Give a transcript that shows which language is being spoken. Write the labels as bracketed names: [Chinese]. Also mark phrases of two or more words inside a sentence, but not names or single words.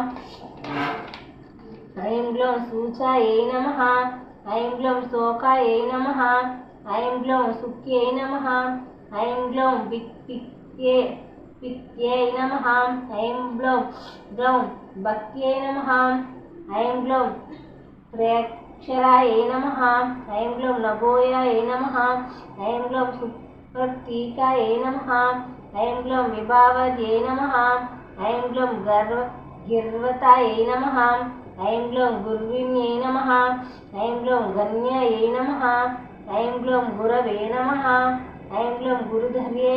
[Sanskrit] ऐं ग्लौं सूचायै नमः ऐं ग्लौं शोकायै नमः ऐं ग्लौं सुख्यै नमः ऐं ग्लौं पित्यै नमः ऐं ग्लौं भक्त्यै नमः ऐं ग्लौं అక్షరాయ నమః ఐం గ్లౌం నభోయాయ నమః ఐం గ్లౌం సుప్రతీకాయ నమః ఐం గ్లౌం విభావద్యై నమః ఐం గ్లౌం గిర్వతాయ నమః ఐం గ్లౌం గుర్విణ్యై నమః ఐం గ్లౌం గణ్యాయ నమః ఐం గ్లౌం గురవే నమః ఐం గ్లౌం గురుధర్యై